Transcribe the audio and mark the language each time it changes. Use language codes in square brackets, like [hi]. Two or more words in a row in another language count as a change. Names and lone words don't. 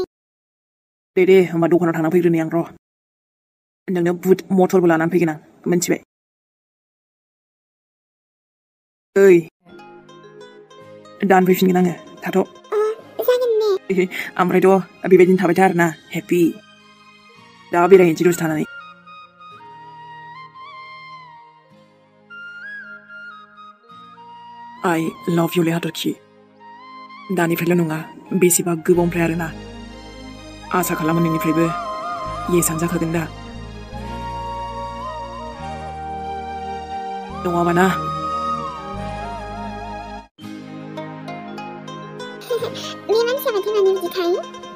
[brx] दे होमबा दखानाव थांना फैग्रोनि आं र' नोंनो बुट मटरबो लानानै फैगोन आं मोनथिबाय ओइ दान फैफिनगोन आङो थाथ' जागोन ने ओमफ्रायथ' बेबायदिनो थाबाय था आरोना हेपि दा बेरायहैनोसै दसे थानानै [en] I love you [brx] लै हाथरखि दानिफ्रायल' नङा बेसेबा गोबावनिफ्राय आरोना आसा खालामो नोंनिफ्रायबो येसानो जाखागोन दा नङाबा ना बे मानसिया माथो मानो बिदि थायो